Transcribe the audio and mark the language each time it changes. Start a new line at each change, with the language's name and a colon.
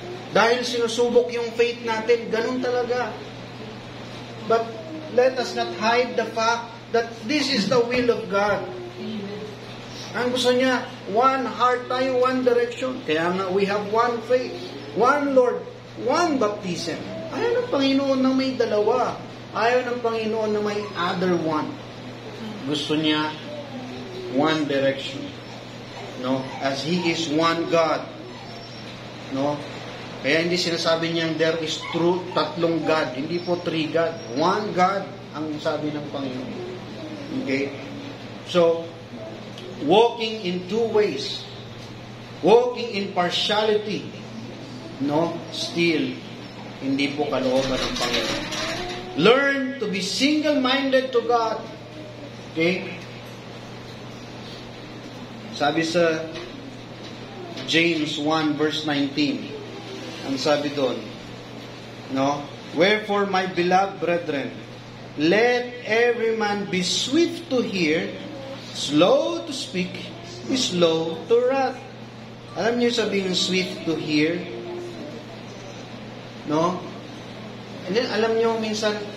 Filipino: Dahil sinusubok yung faith natin, ganun talaga.
English: But let us not hide the fact that this is the will of God.
Filipino: Ang gusto niya,
English: one heart tayo, one direction. Kaya nga, we have one faith, one Lord, one baptism.
Filipino: Ayaw ng Panginoon na may dalawa. Ayaw ng Panginoon na may other one. Gusto niya, one direction. No?
English: As He is one God. No?
Filipino: Kaya hindi sinasabi niyang there is true, tatlong God. Hindi po three God. One God ang sabi ng Panginoon.
English: Okay? So, walking in two ways. Walking in partiality.
Filipino: No? Still, hindi po kalooban ng Panginoon.
English: Learn to be single-minded to God. Okay?
Filipino: Sabi sa James 1 verse 19, ang sabi doon, no?
English: Wherefore, my beloved brethren, let every man be swift to hear, slow to speak, slow to wrath.
Filipino: Alam niyo sabihin swift to hear? No? And then, alam niyo minsan,